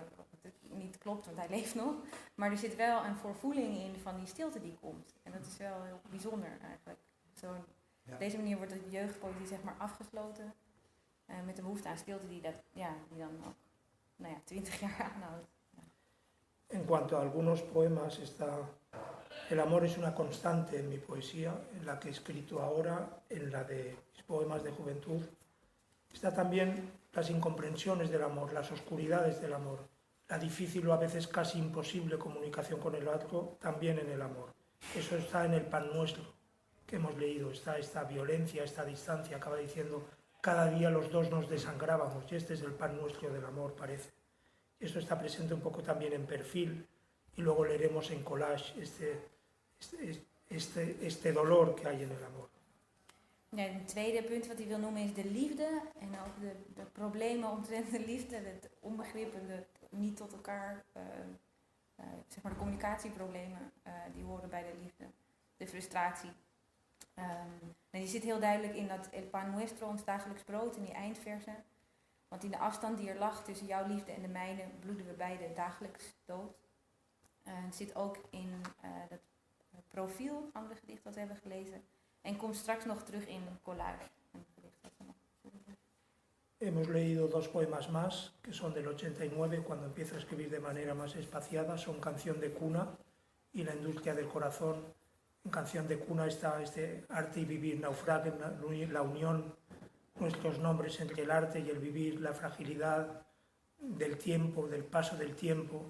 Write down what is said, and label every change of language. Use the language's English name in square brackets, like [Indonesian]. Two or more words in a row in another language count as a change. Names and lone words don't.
[Dutch] Wat natuurlijk niet klopt, want hij leeft nog. Maar er zit wel een voorvoeling in van die stilte die komt. En dat is wel heel bijzonder eigenlijk. Op deze manier wordt de jeugdpoëzie zeg maar afgesloten. Met de behoefte aan stilte die dan ook 20 jaar aanhoudt. [Spanish] En cuanto a algunos poemas, el amor es una constante en mi poesía, en la que he escrito ahora, en la de mis poemas de juventud. Está también las incomprensiones del amor, las oscuridades del amor, la difícil o a veces casi imposible comunicación con el otro, también en el amor. Eso está en el pan nuestro que hemos leído, está esta violencia, esta distancia, acaba diciendo, cada día los dos nos desangrábamos y este es el pan nuestro del amor, parece. Esto está presente un poco también en Perfil y luego leeremos en Collage este dolor que hay en el amor. [Dutch] Ja, een tweede punt wat hij wil noemen is de liefde en ook de problemen omtrent de liefde, het onbegrip en het niet tot elkaar, zeg maar de communicatieproblemen die horen bij de liefde, de frustratie. En die zit heel duidelijk in dat El Pan Nuestro, ons dagelijks brood, in die eindverse. Want in de afstand die er lag tussen jouw liefde en de mijne, bloeden we beide dagelijks dood. Het zit ook in dat profiel, andere gedicht dat we hebben gelezen. En komt straks nog terug in Collage. [Spanish] Hemos leído dos poemas más, que son del 89, cuando empiezo a escribir de manera más espaciada, son Canción de cuna y La industria del corazón. En Canción de cuna está este arte y vivir naufraguen, la unión, nuestros nombres entre el arte y el vivir, la fragilidad del tiempo, del paso del tiempo.